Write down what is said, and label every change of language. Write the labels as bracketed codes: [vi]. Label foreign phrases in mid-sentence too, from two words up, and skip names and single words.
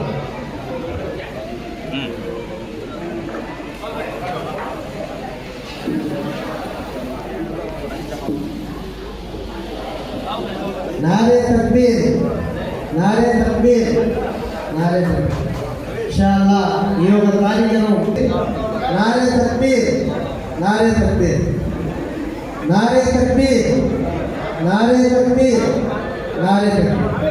[ur] नारे तकबीर, नारे तकबीर, नारे तकबीर। इंशाअल्लाह ये [te] ఒక కార్యక్రమం. [ur] नारे तकबीर, नारे तकबीर, नारे तकबीर, नारे तकबीर, नारे तकबीर।